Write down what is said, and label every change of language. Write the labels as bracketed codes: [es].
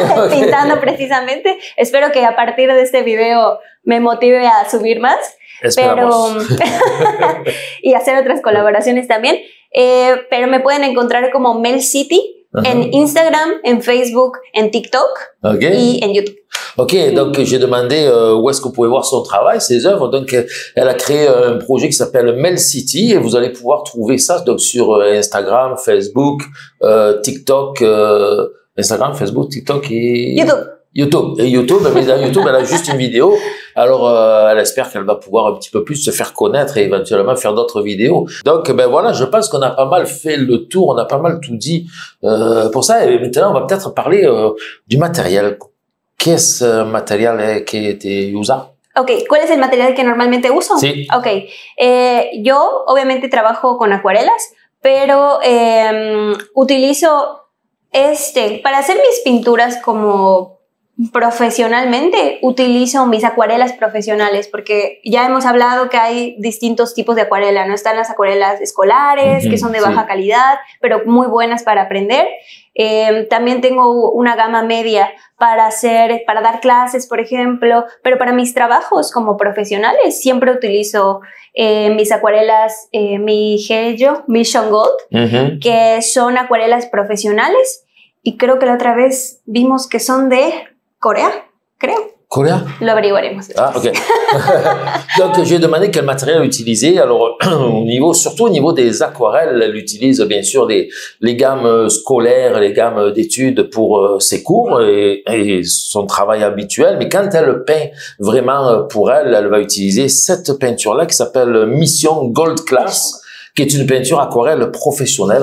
[es] Pintando precisamente. Espero que a partir de este video me motive a subir más. Esperamos. Y hacer otras colaboraciones también. Pero me pueden encontrar como Mel City en Instagram, en Facebook, en TikTok y en YouTube. [fr] Ok, donc j'ai demandé où est-ce que vous pouvez voir son travail, ses œuvres. Donc elle a créé un projet qui s'appelle Mel City et vous allez pouvoir trouver ça donc sur Instagram, Facebook, TikTok, Instagram, Facebook, TikTok et YouTube. Et YouTube, mais dans YouTube, elle a juste une vidéo. Alors, elle espère qu'elle va pouvoir un petit peu plus se faire connaître et éventuellement faire d'autres vidéos. Donc, ben voilà, je pense qu'on a pas mal fait le tour, on a pas mal tout dit pour ça. Et maintenant, on va peut-être parler du matériel. [es] ¿Qué es material que te usa? Ok, ¿cuál es el material que normalmente uso? Sí. Ok, yo obviamente trabajo con acuarelas, pero utilizo para hacer mis pinturas como profesionalmente, utilizo mis acuarelas profesionales porque ya hemos hablado que hay distintos tipos de acuarela, ¿no? Están las acuarelas escolares, que son de baja calidad, pero muy buenas para aprender. También tengo una gama media para dar clases, por ejemplo, pero para mis trabajos como profesionales siempre utilizo mis acuarelas, mi Heijo Mission Gold, que son acuarelas profesionales, y creo que la otra vez vimos que son de Corea, creo. [fr] Coréen? [es] Lo averiguaremos. Ah, ok. [fr] Donc, j'ai demandé quel matériel utiliser. Alors, surtout au niveau des aquarelles, elle utilise bien sûr les gammes scolaires, les gammes d'études pour ses cours et son travail habituel. Mais quand elle peint vraiment pour elle, elle va utiliser cette peinture-là qui s'appelle Mission Gold Class, qui est une peinture aquarelle professionnelle.